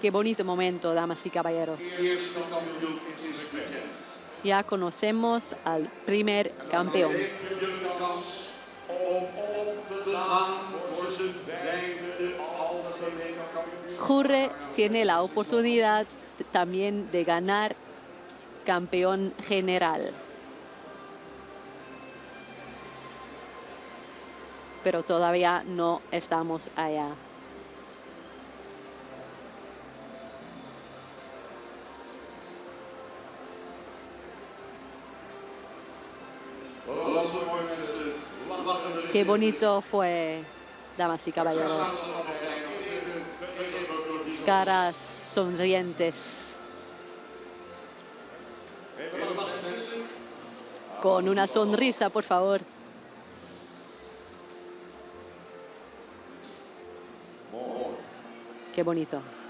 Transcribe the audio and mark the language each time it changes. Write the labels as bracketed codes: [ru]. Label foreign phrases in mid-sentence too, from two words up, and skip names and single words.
[es] Qué bonito momento, damas y caballeros. [nl] De eerste kampioen is bekend. [es] Ya conocemos al primer campeón. [nl] Geef jullie de kans om op te gaan voor zijn vijfde algemene kampioenschap. [es] Jurre tiene la oportunidad también de ganar campeón general. Pero todavía no estamos allá. [nl] Dat was mooi mensen. Lachen we. [es] Qué bonito fue, damas y caballeros. Caras sonrientes, con una sonrisa, por favor. Qué bonito.